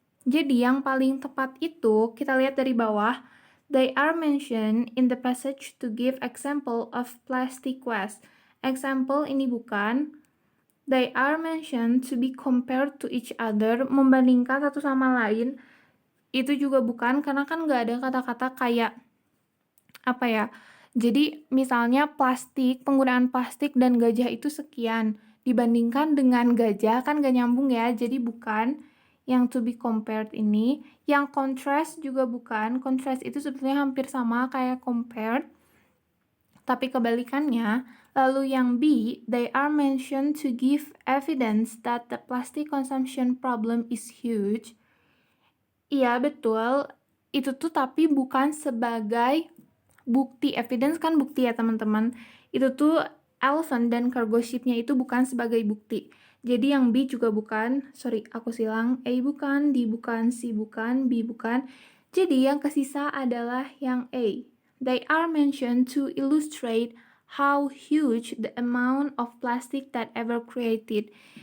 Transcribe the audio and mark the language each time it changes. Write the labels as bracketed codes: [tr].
[id] Jadi yang paling tepat itu kita lihat dari bawah. [en] They are mentioned in the passage to give example of plastic waste. [id] Example ini bukan. [en] They are mentioned to be compared to each other, [id] membandingkan satu sama lain. Itu juga bukan, karena kan nggak ada kata-kata kayak apa ya. Jadi misalnya plastik, penggunaan plastik dan gajah itu sekian. Dibandingkan dengan gajah kan nggak nyambung ya, jadi bukan yang [en] to be compared [id] ini. Yang contrast juga bukan. Contrast itu sebetulnya hampir sama kayak compared, tapi kebalikannya. Lalu yang B, [en] they are mentioned to give evidence that the plastic consumption problem is huge. [id] Iya, betul. Itu tuh tapi bukan sebagai bukti. Evidence kan bukti ya teman-teman. Itu tuh elephant dan cargo ship-nya itu bukan sebagai bukti. Jadi yang B juga bukan. Aku silang. A bukan, D bukan, C bukan, B bukan. Jadi yang kesisa adalah yang A. [en] They are mentioned to illustrate how huge the amount of plastic that ever created.